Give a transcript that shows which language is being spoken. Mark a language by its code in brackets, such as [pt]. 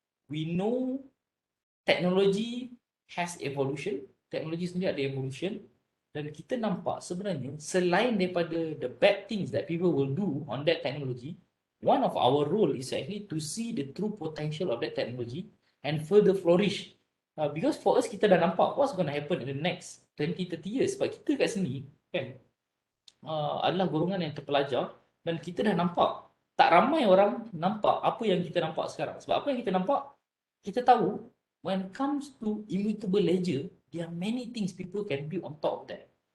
[en] we know technology has evolution, [ms] teknologi sendiri ada evolution, dan kita nampak sebenarnya selain daripada [en] the bad things that people will do on that technology, one of our role is actually to see the true potential of that technology and further flourish. Because for us, [ms] kita dah nampak [en] what's going to happen in the next 20-30 years. [ms] Sebab kita kat sini kan adalah golongan yang terpelajar, dan kita dah nampak tak ramai orang nampak apa yang kita nampak sekarang. Sebab apa yang kita nampak, kita tahu [en] when it comes to immutable ledger, there are many things people can build on top of that.